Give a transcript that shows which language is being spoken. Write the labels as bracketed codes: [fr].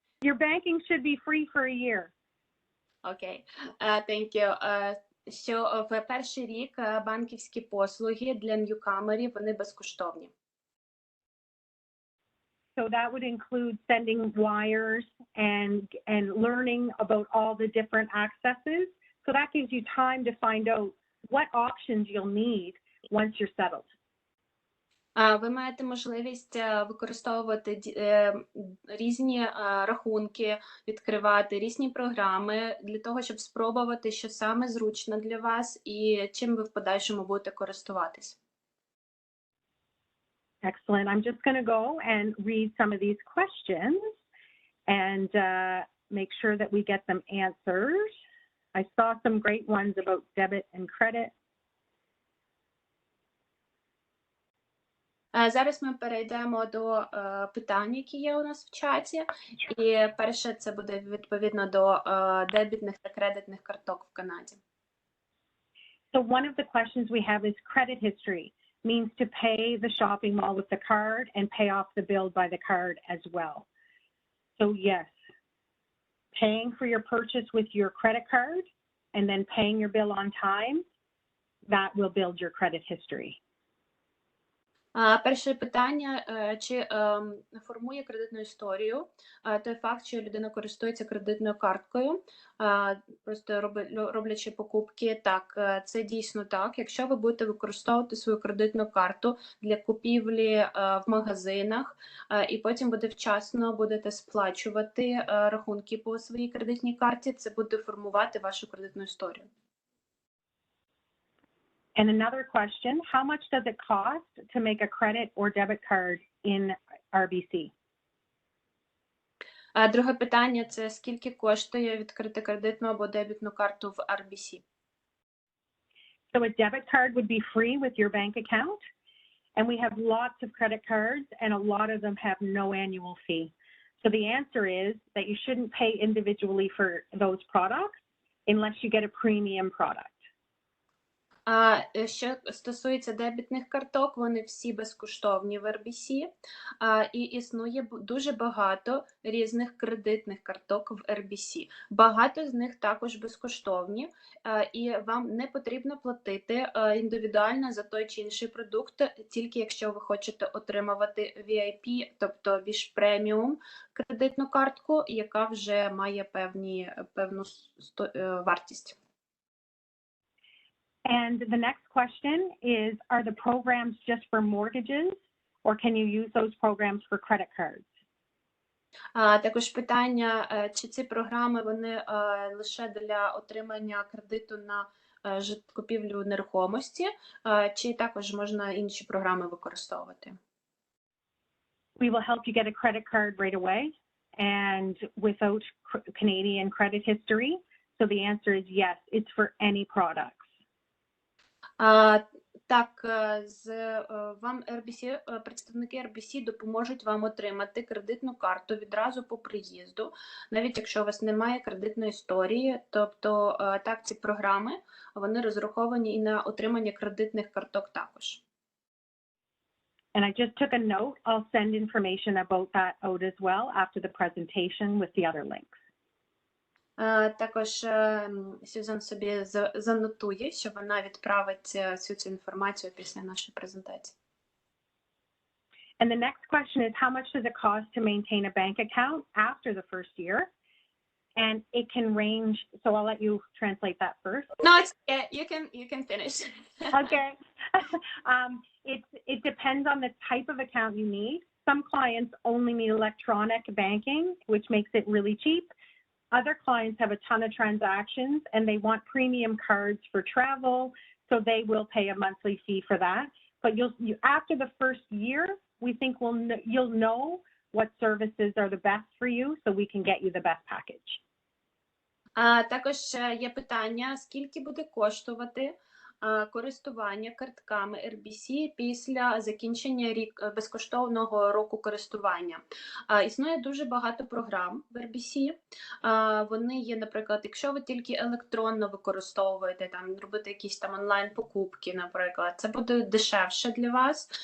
[en] Your banking should be free for a year. Okay, thank you. [uk] Що в перший рік банківські послуги для ньюкамерів, вони безкоштовні. [en] So that would include sending wires and learning about all the different accesses. So that gives you time to find out what options you'll need once you're settled. [uk] Ви маєте можливість використовувати різні рахунки, відкривати різні програми для того, щоб спробувати, що саме зручно для вас і чим ви в подальшому будете користуватись. [en] Excellent. I'm just going to go and read some of these questions and make sure that we get them answered. I saw some great ones about debit and credit. [uk] Зараз ми перейдемо до питань, які є у нас в чаті. І перше це буде відповідно до дебітних та кредитних карток в Канаді. [en] So one of the questions we have is credit history. Means to pay the shopping mall with the card and pay off the bill by the card as well. So yes, paying for your purchase with your credit card and then paying your bill on time, that will build your credit history. [uk] Перше питання, чи формує кредитну історію той факт, що людина користується кредитною карткою, просто роблячи покупки. Так, це дійсно так. Якщо ви будете використовувати свою кредитну карту для купівлі в магазинах, і потім вчасно будете сплачувати рахунки по своїй кредитній карті, це буде формувати вашу кредитну історію. [en] And another question, how much does it cost to make a credit or debit card in RBC? [uk] Друге питання – це скільки коштує відкрити кредитну або дебітну карту в RBC? [en] So a debit card would be free with your bank account, and we have lots of credit cards, and a lot of them have no annual fee. So the answer is that you shouldn't pay individually for those products unless you get a premium product. [uk] Що стосується дебітних карток, вони всі безкоштовні в RBC, і існує дуже багато різних кредитних карток в RBC. Багато з них також безкоштовні, і вам не потрібно платити індивідуально за той чи інший продукт, тільки якщо ви хочете отримувати VIP, тобто більш преміум кредитну картку, яка вже має певну вартість. [en] And the next question is, are the programs just for mortgages, or can you use those programs for credit cards? [uk] Також питання, чи ці програми вони лише для отримання кредиту на купівлю нерухомості, чи також можна інші програми використовувати? [en] We will help you get a credit card right away and without Canadian credit history. So the answer is yes, it's for any products. [uk] Так, вам RBC, представники RBC допоможуть вам отримати кредитну карту відразу по приїзду, навіть якщо у вас немає кредитної історії. Тобто, так, ці програми, вони розраховані і на отримання кредитних карток також. [en] And I just took a note. I'll send information about that out as well after the presentation with the other links. [uk] Також Сюзан собі занотує, що вона відправить всю цю інформацію після нашої презентації. [en] And the next question is, how much does it cost to maintain a bank account after the first year? And it can range, so I'll let you translate that first. No, it's okay. You can finish. Okay. It depends on the type of account you need. Some clients only need electronic banking, which makes it really cheap. Other clients have a ton of transactions and they want premium cards for travel, so they will pay a monthly fee for that. But after the first year, we think you'll know what services are the best for you, so we can get you the best package. [uk] Також є питання, скільки буде коштувати користування картками RBC після закінчення безкоштовного року користування. Існує дуже багато програм в RBC. Вони є, наприклад, якщо ви тільки електронно використовуєте, там, робити якісь там онлайн-покупки, наприклад, це буде дешевше для вас.